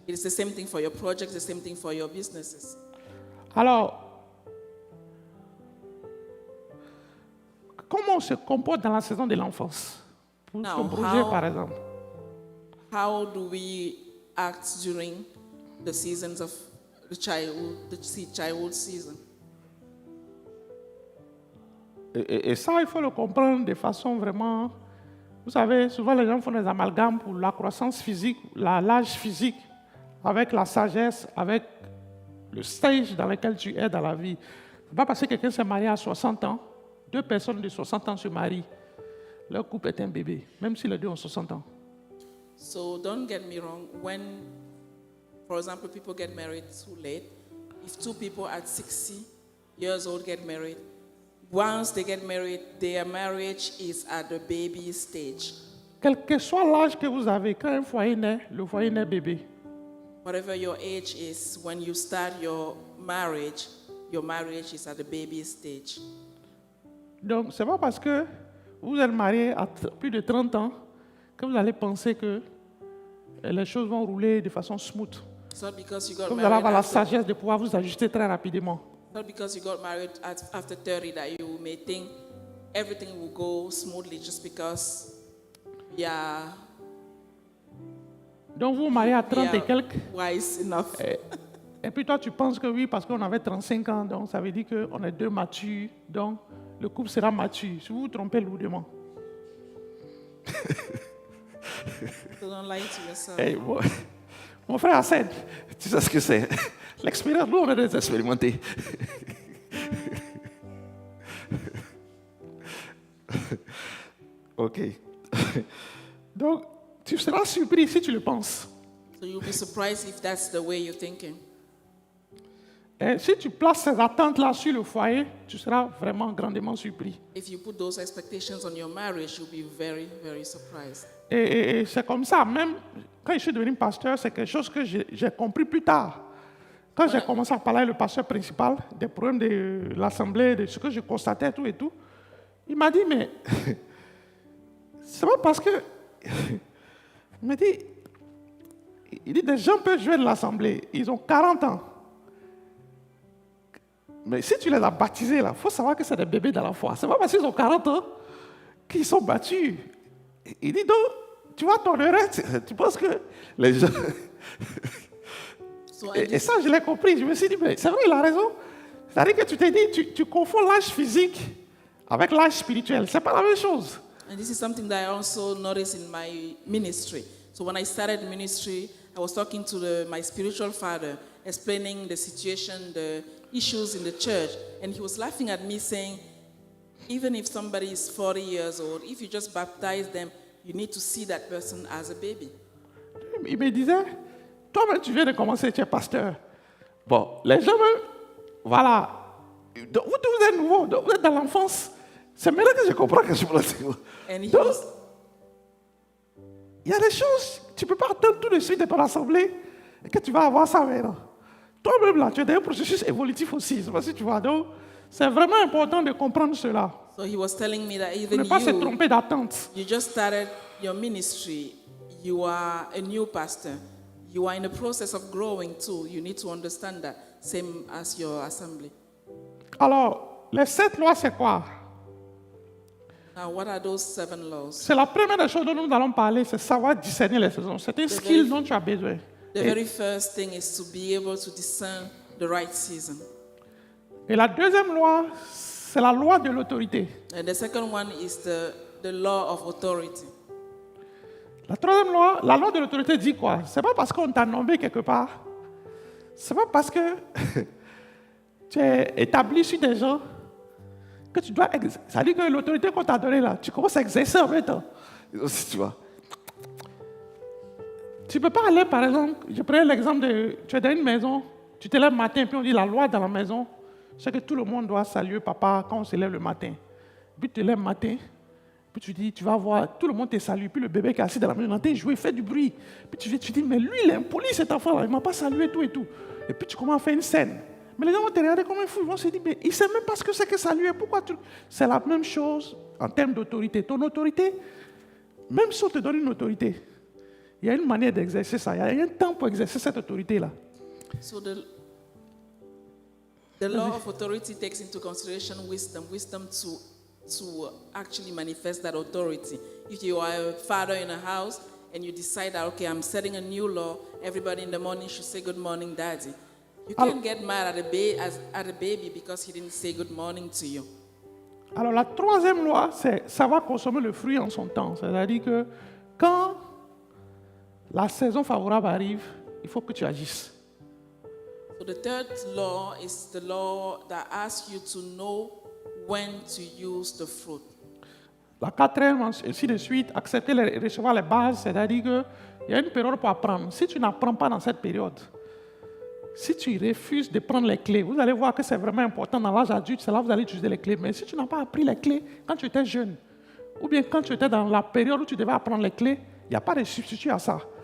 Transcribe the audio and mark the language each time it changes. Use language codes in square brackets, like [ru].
[en] It's the same thing for your projects, the same thing for your businesses. [fr] Alors, comment on se comporte dans la saison de l'enfance? Pour [en] Now, [fr] ce projet, [en] how- [fr] par exemple. [en] how do we act during the seasons of the childhood season? [fr] Et ça, il faut le comprendre de façon vraiment... Vous savez, souvent les gens font des amalgames pour la croissance physique, l'âge physique, avec la sagesse, avec le stage dans lequel tu es dans la vie. Ce n'est pas parce que quelqu'un s'est marié à 60 ans, 2 personnes de 60 ans se marient, leur couple est un bébé, même si les deux ont 60 ans. [en] So don't get me wrong, when, for example, people get married too late, if 2 people at 60 years old get married, once they get married, their marriage is at the baby stage. [fr] Quel que soit l'âge que vous avez, quand un foyer naît, le foyer naît bébé. [en] Whatever your age is, when you start your marriage is at the baby stage. [fr] Donc, ce n'est pas parce que vous êtes marié à plus de 30 ans que vous allez penser que les choses vont rouler de façon smooth. [en] It's not because you [fr] Que [en] got [fr] vous allez avoir la [en] married [fr] sagesse de pouvoir vous ajuster très rapidement. [en] not because you got married after 30 that you may think everything will go smoothly just because [fr] Donc, vous vous mariez à 30 et quelques, [en] wise enough. [fr] et puis toi, tu penses que oui, parce qu'on avait 35 ans, donc ça veut dire qu'on est 2 matures, donc le couple sera mature. Si vous vous trompez lourdement. [en] So don't lie to yourself. [fr] Hey, mon frère Hassan, tu sais ce que c'est? L'expérience, nous, on est des expérimentés. OK. Donc, tu seras surpris si tu le penses. [en] So you'll be surprised if that's the way you're thinking. [fr] Et si tu places ces attentes-là sur le foyer, tu seras vraiment grandement surpris. [en] If you put those expectations on your marriage, you'll be very, very surprised. [fr] Et c'est comme ça, même quand je suis devenu pasteur, c'est quelque chose que j'ai compris plus tard. Quand j'ai commencé à parler avec le pasteur principal des problèmes de l'assemblée, de ce que je constatais, tout et tout, il m'a dit, mais c'est pas parce que... Il m'a dit, des gens peuvent jouer de l'assemblée, ils ont 40 ans. Mais si tu les as baptisés, il faut savoir que c'est des bébés dans la foi. C'est pas parce qu'ils ont 40 ans qu'ils sont battus. Il dit donc, tu vois ton erreur, tu penses que les gens... Et ça, je l'ai compris. Je me suis dit, mais c'est vrai, il a raison. C'est-à-dire que tu t'es dit, tu confonds l'âge physique avec l'âge spirituel. C'est pas la même chose. [en] And this is something that I also noticed in my ministry. So when I started ministry, I was talking to my spiritual father, explaining the situation, the issues in the church, and he was laughing at me saying, even if somebody is 40 years old, if you just baptize them, you need to see that person as a baby. [fr] Il me disait, toi-même tu viens de commencer, tu es pasteur. Bon, les gens, voilà, vous êtes nouveau, vous êtes dans l'enfance. C'est maintenant que je comprends que je me Donc, il y a des choses, tu ne peux pas attendre tout de suite de ton assemblée et que tu vas avoir ça maintenant. Toi-même, là, tu es dans un processus évolutif aussi. C'est parce que tu vois. Donc, c'est vraiment important de comprendre cela. [en] So he was telling me that [fr] Ne [en] even [fr] pas se tromper d'attente. [en] you just started your ministry, you are a new pastor, you are in the process of growing too. You need to understand that, same as your assembly. [fr] Alors, les 7 lois, c'est quoi? [en] Now, what are those 7 laws? [fr] C'est la première des choses dont nous allons parler, c'est savoir discerner les saisons. C'est un skill dont tu as besoin. [en] The very first thing is to be able to discern the right season. [fr] Et la deuxième loi, c'est la loi de l'autorité. [en] And the second one is the law of authority. [fr] La troisième loi, la loi de l'autorité dit quoi? C'est pas parce qu'on t'a nommé quelque part. C'est pas parce que tu es établi sur des gens que tu dois exercer. Ça dit que l'autorité qu'on t'a donnée là, tu commences à exercer en même temps. Tu vois. Tu ne peux pas aller, par exemple, je prends l'exemple de, tu es dans une maison, tu te lèves le matin, puis on dit la loi dans la maison, c'est que tout le monde doit saluer papa quand on se lève le matin. Puis tu te lèves le matin, puis tu dis, tu vas voir, tout le monde te salue, puis le bébé qui est assis dans la maison, il entend jouer, il fait du bruit. Puis tu dis, mais lui, il est impoli cet enfant-là, il ne m'a pas salué, tout et tout. Et puis tu commences à faire une scène. Mais les gens vont te regarder comme un fou, ils vont se dire, mais il ne sait même pas ce que c'est que saluer, pourquoi tu... C'est la même chose en termes d'autorité. Ton autorité, même si on te donne une autorité, il y a une manière d'exercer ça. Il y a un temps pour exercer cette autorité-là. [en] So the law of authority takes into consideration wisdom to actually manifest that authority. If you are a father in a house and you decide that, okay, I'm setting a new law. Everybody in the morning should say good morning, daddy. You can't get mad at a baby because he didn't say good morning to you. [fr] Alors la troisième loi, c'est ça va consommer le fruit en son temps. C'est-à-dire que quand la saison favorable arrive, il faut que tu agisses. [en] So the third law is the law that asks you to know when to use the fruit. [fr] La quatrième, ainsi de suite, accepter et recevoir les bases, c'est-à-dire qu'il y a une période pour apprendre. Si tu n'apprends pas dans cette période, si tu refuses de prendre les clés, vous allez voir que c'est vraiment important dans l'âge adulte, c'est là que vous allez utiliser les clés. Mais si tu n'as pas appris les clés quand tu étais jeune, ou bien quand tu étais dans la période où tu devais apprendre les clés, il n'y a pas de substitut à ça.